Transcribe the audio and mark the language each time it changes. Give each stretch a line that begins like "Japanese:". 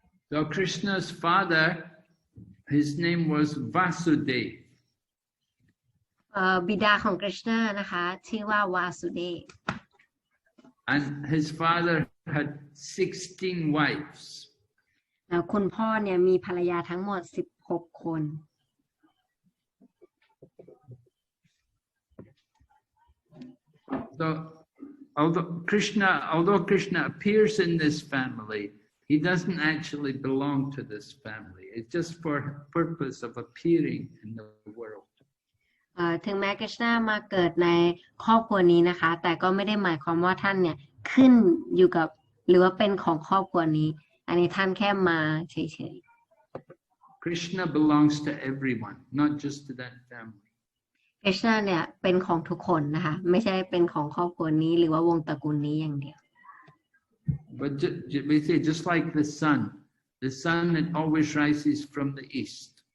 English: So Krishna's father, his name was Vasudev.
Thai: บิดาของกฤษณานะคะชื่อว่าวาสุเดฟ
English: and his father had 16 wives.
Thai: แล้วคุณพ่อเนี่ยมีภรรยาทั้งหมด16 คน
English: So although Krishna appears in this family, he doesn't actually belong to this family. It's just for purpose of appearing in the world.
Thai: ถึงแม้กฤษณามาเกิดในครอบครัวนี้นะคะแต่ก็ไม่ได้หมายความว่าท่านเนี่ยขึ้นอยู่กับหรือว่าเป็นของครอบครัวนี้อันนี้ท่านแค่มาเฉยๆ
English: Krishna belongs to everyone, not just to that family.
Thai: กฤษณาเนี่ยเป็นของทุกคนนะคะไม่ใช่เป็นของครอบครัวนี้หรือว่าวงตระกูลนี้อย่างเดียว
English: But we say just like the sun it always rises from the east.